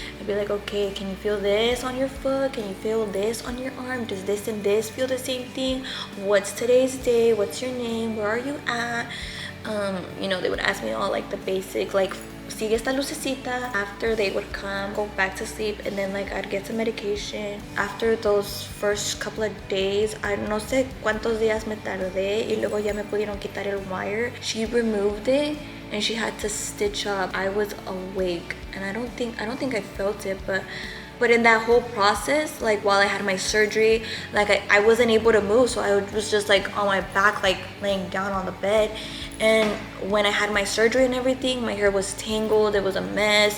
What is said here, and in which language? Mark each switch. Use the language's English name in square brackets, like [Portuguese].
[English] I'd be like, okay, can you feel this on your foot? Can you feel this on your arm? Does this and this feel the same thing? What's today's day? What's your name? Where are you at? You know, they would ask me all like the basic like [Spanish] sigue esta lucecita. [English] After they would come, go back to sleep, and then like I'd get some medication. After those first couple of days, I [Spanish] no sé cuántos días me tardé y luego ya me pudieron quitar el wire. [English] She removed it and she had to stitch up. I was awake and I don't think I felt it, but in that whole process, like while I had my surgery, like I wasn't able to move, so I was just like on my back, like laying down on the bed. And when I had my surgery and everything, my hair was tangled, it was a mess.